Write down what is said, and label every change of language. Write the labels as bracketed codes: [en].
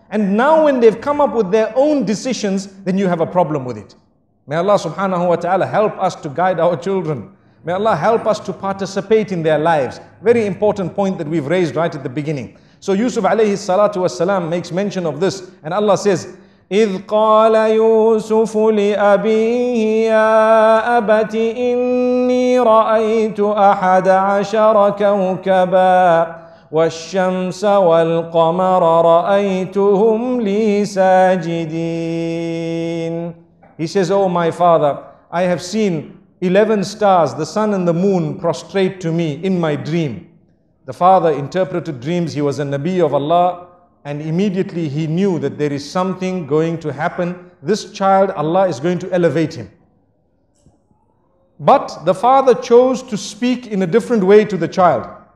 [en] And now when they've come up with their own decisions, then you have a problem with it. May Allah subhanahu wa ta'ala help us to guide our children. May Allah help us to participate in their lives. Very important point that we've raised right at the beginning. So Yusuf alayhi salatu wassalam makes mention of this. And Allah says, [ar] إِذْ قَالَ يُوسُفُ لِأَبِيهِ يَا أَبَتِ إِنِّي رَأَيْتُ أَحَدَ عَشَرَ كَوْكَبًا وَالشَّمْسَ وَالْقَمَرَ رَأَيْتُهُمْ لِي سَاجِدِينَ. [en] He says, oh my father, I have seen 11 stars, the sun and the moon prostrate to me in my dream. The father interpreted dreams. He was a Nabi of Allah, and immediately he knew that there is something going to happen. This child, Allah is going to elevate him. But the father chose to speak in a different way to the child.